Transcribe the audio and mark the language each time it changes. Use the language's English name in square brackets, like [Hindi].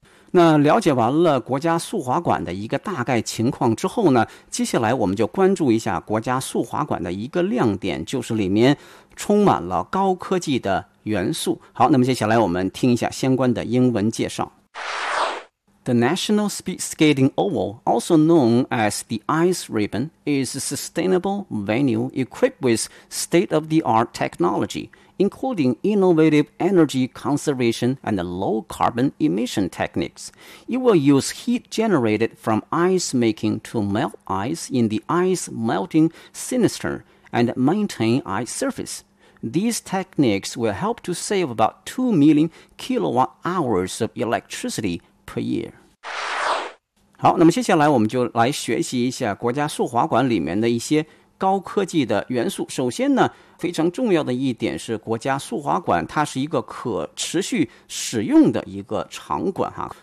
[Chinese] 那了解完了国家速滑馆的一个大概情况之后呢，接下来我们就关注一下国家速滑馆的一个亮点，就是里面充满了高科技的元素。好，那么接下来我们听一下相关的英文介绍。 [English] The National Speed Skating Oval, also known as the Ice Ribbon, is a sustainable venue equipped with state-of-the-art technology, including innovative energy conservation and low carbon emission techniques. It will use heat generated from ice making to melt ice in the ice melting sinister and maintain ice surface. These techniques will help to save about 2 million kilowatt hours of electricity per year. [Chinese] 好，那么接下来我们就来学习一下国家速滑馆里面的一些高科技的元素。首先呢，非常重要的一点是国家速滑馆它是一个可持续使用的一个场馆哈。